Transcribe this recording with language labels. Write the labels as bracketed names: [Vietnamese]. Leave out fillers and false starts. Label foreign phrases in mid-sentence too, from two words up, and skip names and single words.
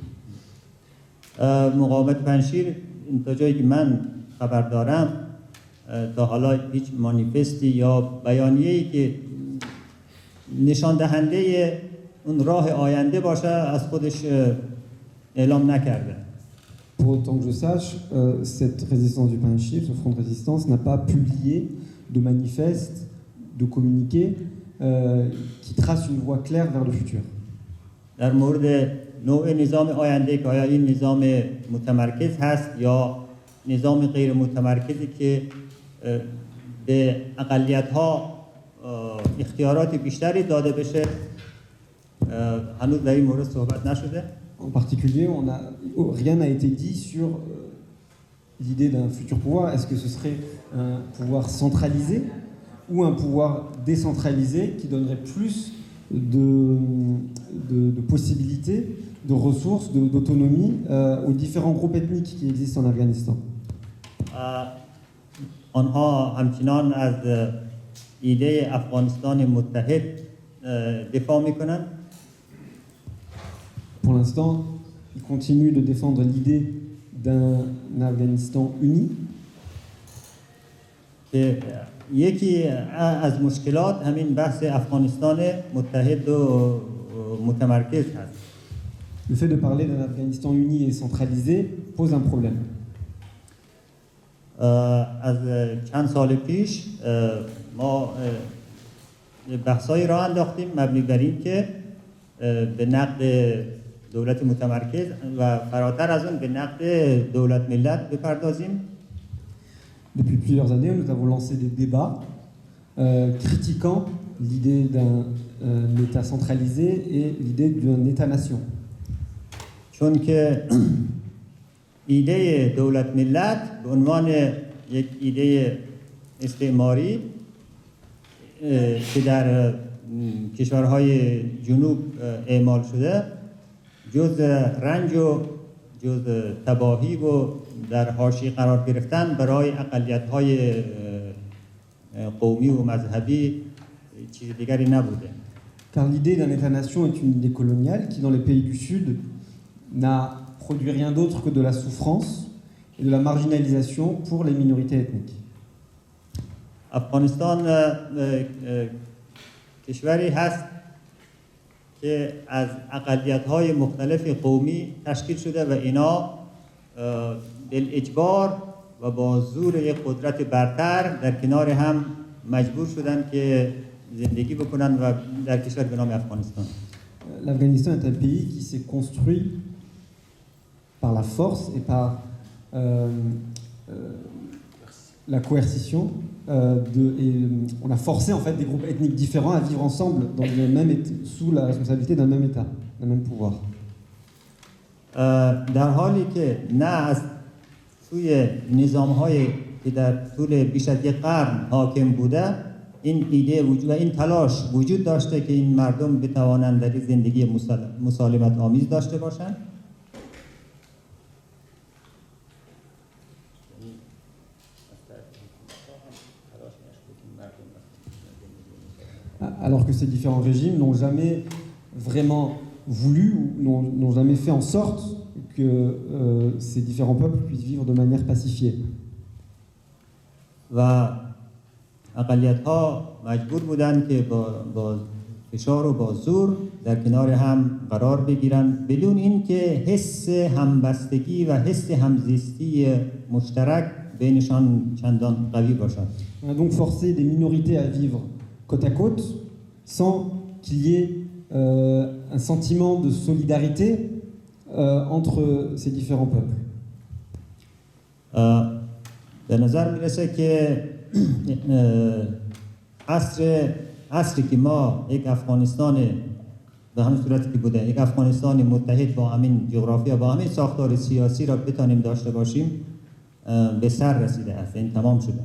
[Persian] مقاومت پنجشیر تا جایی که من خبر دارم تا حالا هیچ مانیفستی یا بیانیه‌ای که نشان دهنده اون راه آینده باشه از خودش اعلام نکرده. [French] Pour autant que je sache, cette résistance du Panjshir, ce front de résistance, n'a pas publié de manifeste, de communiqué qui trace une voie claire vers le futur. [Persian] در مورد نوع نظام آینده که آیا این نظام متمرکز هست یا نظام غیر متمرکزی که به اقلیت‌ها اختیارات بیشتری داده بشه هنوز در این مورد صحبت نشده. [French] En particulier, rien n'a été dit sur l'idée d'un futur pouvoir. Est-ce que ce serait un pouvoir centralisé ou un pouvoir décentralisé qui donnerait plus de possibilités, de ressources, d'autonomie aux différents groupes ethniques qui existent en Afghanistan? [Persian] آنها همچنان از ایده افغانستان متحد دفاع میکنند. [French] Pour l'instant, ils continuent de défendre l'idée d'un Afghanistan uni. [Persian] یکی از مشکلات همین بحث افغانستان متحد و متمرکز هست. [French] Le fait de parler d'un Afghanistan uni et centralisé pose un problème. [Persian] از چند سال پیش ما بحثایی را انداختیم مبنی بر این که به نقد دولت متمرکز و فراتر از اون به نقد دولت ملت بپردازیم. [French] Depuis plusieurs années, nous avons lancé des débats critiquant l'idée d'un État centralisé et l'idée d'un État-nation. [Persian] چون که ایده دولت ملت به عنوان یک ایده استعماری که در کشورهای جنوب اعمال شده جز رنج و جز تباهی و در حاشیه قرار گرفتن برای اقلیت‌های قومی و مذهبی چیز دیگری نبوده. [French] Car l'idée d'un État-nation est une idée coloniale qui, dans les pays du Sud, n'a produit rien d'autre que de la souffrance et de la marginalisation pour les minorités ethniques. [Persian] افغانستان کشوری هست که از اقلیت‌های مختلف قومی تشکیل شده و اینا بالاجبار و با زور یک قدرت برتر در کنار هم مجبور شدن که زندگی بکنن و در کشور به نام افغانستان. [French] L'Afghanistan est un pays qui s'est construit par la force et par la coercition. On a forcé en fait des groupes ethniques différents à vivre ensemble sous la responsabilité d'un même État, d'un même pouvoir. [Persian] در حالی که نه از سوی نظام‌هایی که در طول بیش از یک قرن حاکم بوده این ایده وجود و این تلاش وجود داشته که این مردم بتوانند در زندگی مسالمت آمیز داشته باشند. [French] Alors que ces différents régimes n'ont jamais vraiment voulu ou n'ont jamais fait en sorte que ces différents peuples puissent vivre de manière pacifiée. [Persian] و اقلیت‌ها مجبور بودند که با فشار و با زور در کنار هم قرار بگیرند بدون اینکه حس همبستگی و حس همزیستی مشترک بینشان چندان قوی باشد. [French] On a donc forcé des minorités à vivre côte à côte sans qu'il y ait un sentiment de solidarité entre ces différents peuples. [Persian] به نظر میرسه که عصری که ما یک افغانستان به همین صورتی که بوده یک افغانستان متحد با همین جغرافیا با همین ساختار سیاسی را بتانیم داشته باشیم به سر رسیده است این تمام شده.